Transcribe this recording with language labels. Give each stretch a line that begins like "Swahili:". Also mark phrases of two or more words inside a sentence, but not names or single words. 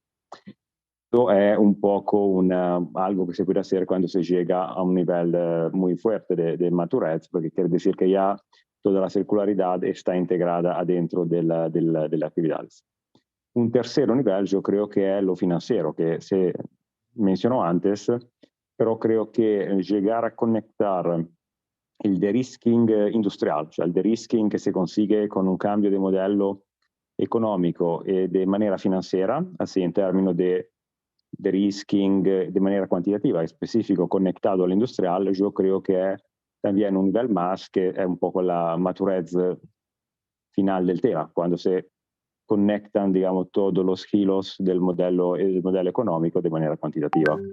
Spanish: Esto es un poco algo que se puede hacer cuando se llega a un nivel muy fuerte de madurez, porque quiere decir que ya toda la circularidad está integrada adentro de las actividades. Un tercer nivel yo creo que es lo financiero, que se mencionó antes, pero creo que llegar a conectar el de-risking industrial,
Italian: cioè il de-risking che si consigue con un cambio di modello economico e di maniera finanziaria,
Spanish: así
Italian: in termini di
Spanish: de-risking de manera cuantitativa y específico conectado al industrial, yo creo que es también un nivel más que es un poco la madurez final del tema, cuando se conectan, digamos, todos los hilos del modelo económico de manera cuantitativa.